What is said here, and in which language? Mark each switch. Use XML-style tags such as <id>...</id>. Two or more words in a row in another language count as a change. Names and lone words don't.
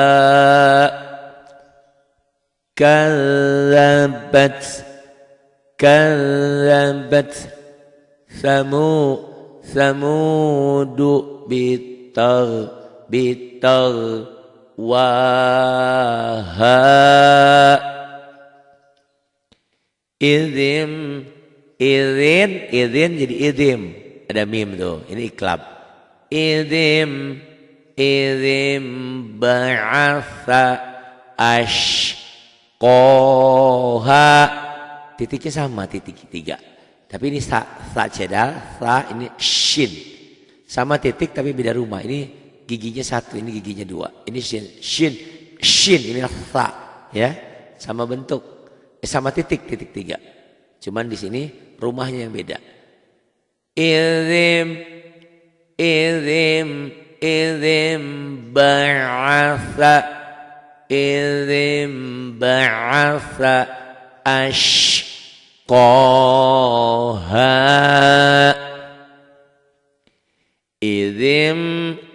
<ar>كذبت ثمود بطغواها</ar> <id>Idzin jadi idzim, ada mim tuh, ini iklab.</id> <ar>إذ انبعث أشقاها,</ar> <id>titiknya sama, titik 3. Tapi ini sa cedal, sa ini shin. Sama titik tapi beda rumah. Ini giginya 1, ini giginya 2. Ini shin, ini sa, ya. Sama bentuk. Sama titik 3. Cuman di sini rumahnya yang beda.</id> <ar>إذ انبعث أشقاها إذ</ar>